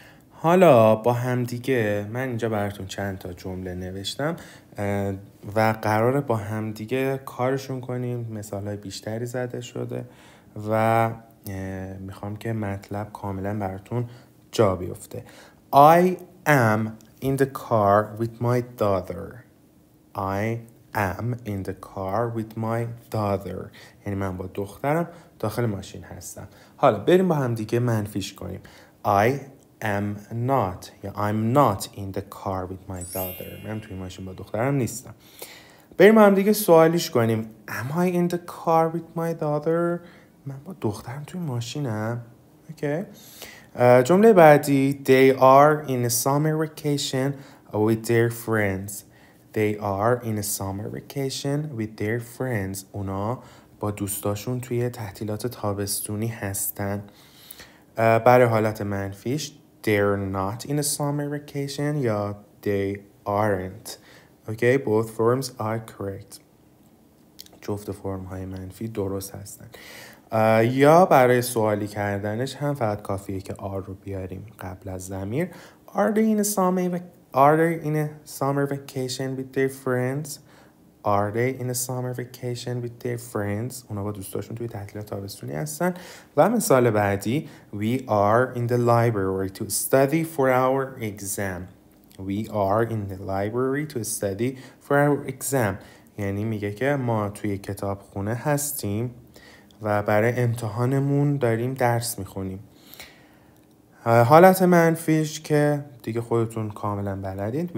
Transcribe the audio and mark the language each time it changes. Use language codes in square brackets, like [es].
[fa] حالا با همدیگه من اینجا براتون چند تا جمله نوشتم و قراره با همدیگه کارشون کنیم. مثالهای بیشتری زده شده و میخوام که مطلب کاملا براتون جا بیفته. [en] I am in the car with my daughter. I am in the car with my daughter. [fa] یعنی من با دخترم داخل ماشین هستم. حالا بریم با هم دیگه منفیش کنیم. [en] I am not [fa] یا [en] I'm not in the car with my daughter. [fa] من توی ماشین با دخترم نیستم. بریم با هم دیگه سوالیش کنیم. [en] Am I in the car with my daughter? [fa] من با دخترم توی ماشینم. Okay. جمله بعدی. [en] They are in a summer vacation with their friends. They are in a summer vacation with their friends. [fa] اونا با دوستاشون توی تعطیلات تابستونی هستن. برای حالت منفیش [en] they're not in a summer vacation یا they aren't. Okay, both forms are correct. [fa] جفت فرم های منفی درست هستن. یا برای سوالی کردنش هم فقط کافیه که are رو بیاریم قبل از ضمیر. [en] Are they in a summer vacation with their friends? Are they in a summer vacation with their friends? [fa] اونا با دوستاشون توی تعطیلات تابستونی هستن. و مثال بعدی. [en] We are in the library to study for our exam. We are in the library to study for our exam. [fa] یعنی میگه که ما توی کتابخونه هستیم و برای امتحانمون داریم درس میخونیم. حالت منفیش که دیگه خودتون کاملا بلدید.